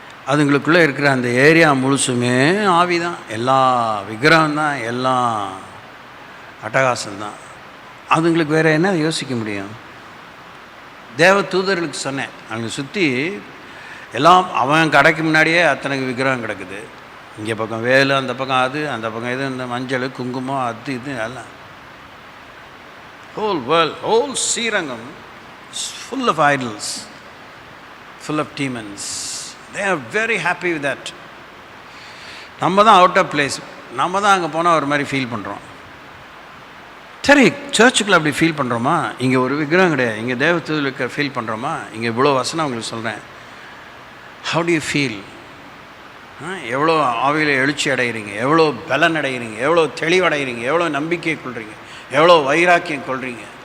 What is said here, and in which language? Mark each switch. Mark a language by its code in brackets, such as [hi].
[ta] அதுங்களுக்குள்ளே இருக்கிற அந்த ஏரியா முழுசுமே ஆவி தான், எல்லா விக்கிரகம் தான், எல்லாம் அட்டகாசம்தான். அதுங்களுக்கு வேறு என்ன யோசிக்க முடியும்? தேவ தூதர்களுக்கு சொன்னேன், அங்கே சுற்றி எல்லாம் அவன் கடைக்கு முன்னாடியே அத்தனை விக்கிரகம் கிடக்குது. இங்கே பக்கம் வேலு, அந்த பக்கம் அது, அந்த பக்கம் இது, இந்த மஞ்சள் குங்குமம் அது இது எல்லாம். [en] Whole world, whole Srirangam full of idols, full of demons. They are very happy with that. [ta] நம்ம தான் [en] out of place, [ta] நம்ம தான் அங்கே போனால் ஒரு மாதிரி ஃபீல் பண்ணுறோம். சரி, சர்ச்சுக்குள்ளே அப்படி ஃபீல் பண்ணுறோமா? இங்கே ஒரு விக்கிரகம் கிடையாது, இங்கே தேவதூதர்களுக்கு ஃபீல் பண்ணுறோமா? இங்கே இவ்வளோ வசனம் உங்களுக்கு சொல்கிறேன். [en] How do you feel? [ta] எவ்வளோ ஆவியில் எழுச்சி அடைகிறீங்க, எவ்வளோ பலன் அடைகிறீங்க, எவ்வளோ தெளிவடைகிறீங்க, எவ்வளோ நம்பிக்கை கொள்கிறீங்க, எவ்வளோ வைராக்கியம் கொள்கிறீங்க.